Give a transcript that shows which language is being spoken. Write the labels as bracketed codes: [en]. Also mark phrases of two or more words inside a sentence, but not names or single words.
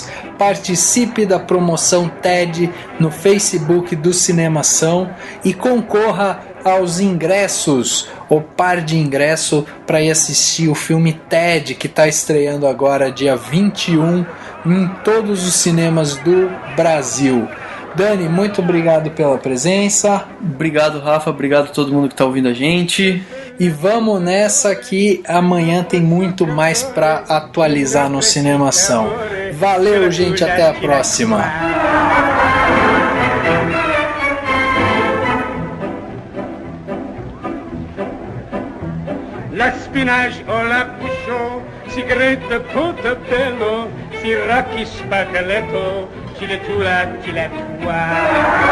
[pt] Participe da promoção TED no Facebook do Cinemação e concorra aos ingressos, o par de ingresso para ir assistir o filme TED, que está estreando agora dia 21 em todos os cinemas do Brasil. Dani, muito obrigado pela presença. Obrigado, Rafa, obrigado a todo mundo que está ouvindo a gente. E vamos nessa que amanhã tem muito mais para atualizar no Cinemação. Valeu, gente, até a próxima. L'espinache o la bouchon, cigarette portobello, siracchi spaghetto, ciletura, ciletua.